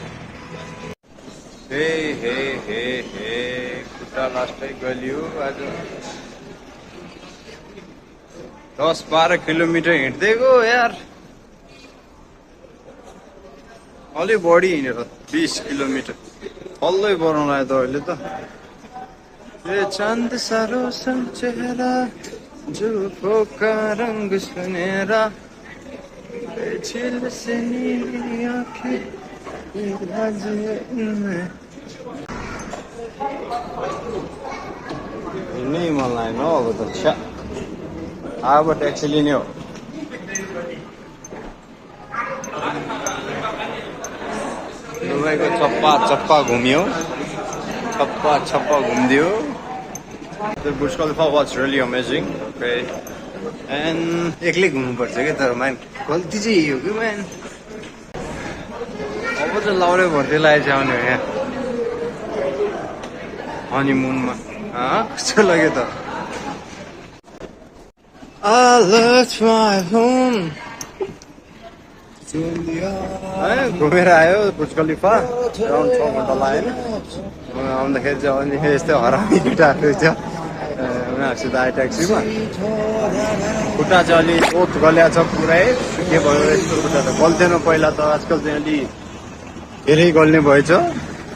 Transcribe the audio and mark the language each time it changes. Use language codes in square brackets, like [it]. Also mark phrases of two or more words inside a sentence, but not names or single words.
[ne] हे हे हे हे खुट्टा लास्टै गलियो आज 10-12 किलोमिटर हिँड्दै गयो यार अलि बढी हिँडेर 20 किलोमिटर हल्लै बनाउनु आयो त अहिले त [hi] ये चांद सा रोशन चेहरा जुल्फों का रंग सुनहरा झील से नीली आंखें राज इनमें [ne] हिँड्नै मन लागेन हौ अब त छ्या अब ट्याक्सी लिने हो दुबईको चप्पा घुम्यो चप्पा घुमिदियो [en] The Burj Khalifa was really amazing. Okay. [ne] And एक्लै घुम्नुपर्छ क्या तर म्यान गल्ती चाहिँ हो कि म्यान अब त लाउरे भर्दै लागेछ आउने हो यहाँ हनीमुनमा कस्तो लाग्यो त [en] I left my home [ne] घुमेर आयो बुर्ज खलिफा अराउन्ड 6 घन्टा लाग्यो आउँदाखेरि चाहिँ अनि यस्तै हरामी केटाहरू थियो उनीहरूसित आयो ट्याक्सीमा खुट्टा चाहिँ अलि ओत गल्या छ पुरै के भयो यस्तो खुट्टा त गल्थेन पहिला त आजकल चाहिँ अलि धेरै गल्ने भएछ